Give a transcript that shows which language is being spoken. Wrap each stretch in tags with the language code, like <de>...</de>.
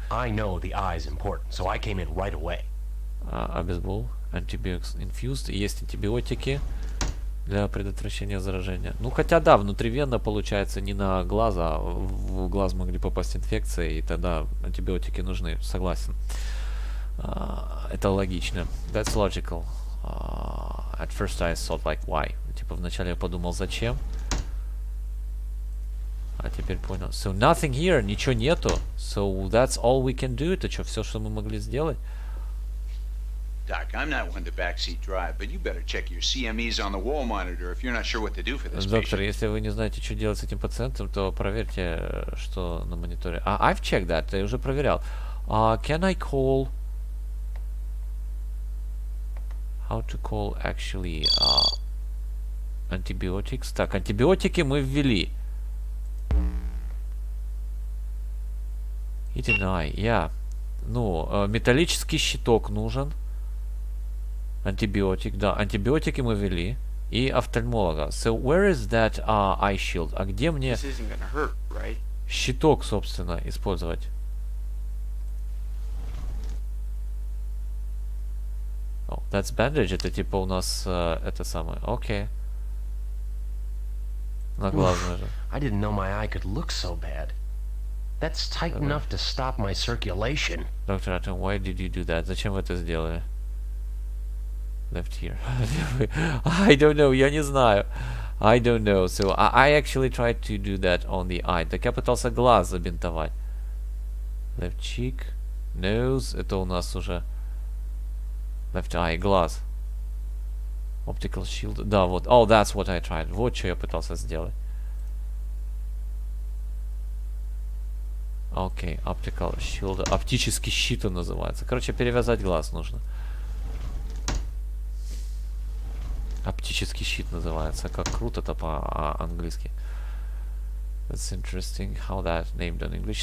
<en>I know the eye is important, so I came in right away. Обезбол, antibiotics infused.</en> <ru>Есть антибиотики для предотвращения заражения. Ну, хотя да, внутривенно получается не на глаз, а в глаз могли попасть инфекции, и тогда антибиотики нужны. Согласен. Это логично.</ru> <en>That's logical. At first I thought like why.</en> <ru>Типа вначале я подумал зачем. А теперь понял.</ru> <en>So nothing here.</en> <ru>Ничего нету.</ru> <en>So that's all we can do.</en> <ru>Это что, все, что мы могли сделать?</ru> <en>Doc, I'm not one to backseat drive, but you better check your CMEs on the wall monitor if you're not sure what to do for this</en> <ru>Доктор,</ru> <en>patient.</en> <ru>если вы не знаете, что делать с этим пациентом, то проверьте, что на мониторе.</ru> <en>I've checked that.</en> <ru>Я уже проверял.</ru> <en>Can I call... How to call actually antibiotics.</en> <ru>Так, антибиотики мы ввели.</ru> <en>И deny. Yeah.</en> <ru>Ну, металлический щиток нужен. Антибиотик, да. Антибиотики мы ввели. И офтальмолога.</ru> <en>So where is that eye shield?</en> <ru>А где мне</ru> <en>This isn't gonna hurt, right?</en> <ru>щиток, собственно, использовать?</ru> <en>Oh, that's bandage.</en> <ru>Это типа у нас это самое. Окей. На глаз же.</ru> <en>I didn't know my eye could look so bad. That's tight enough to stop my circulation. Доктор Атом, why did you do that?</en> <ru>Зачем вы это сделали?</ru> <en>Left here. I don't know.</en> <ru>Я не знаю.</ru> <en>I don't know. So I actually tried to do that on the eye.</en> <ru>Так я пытался глаз забинтовать.</ru> <en>Left cheek. Nose.</en> <ru>Это у нас уже</ru> <en>left eye,</en> <ru>глаз.</ru> <en>Optical shield.</en> <ru>Да, вот.</ru> <en>Oh, that's what I tried.</en> <ru>Вот что я пытался сделать.</ru> <en>Окей, optical shield.</en> <ru>Оптический щит он называется. Короче, перевязать глаз нужно. Оптический щит называется. Как круто это по-английски.</ru> <en>That's interesting how that named in English.</en>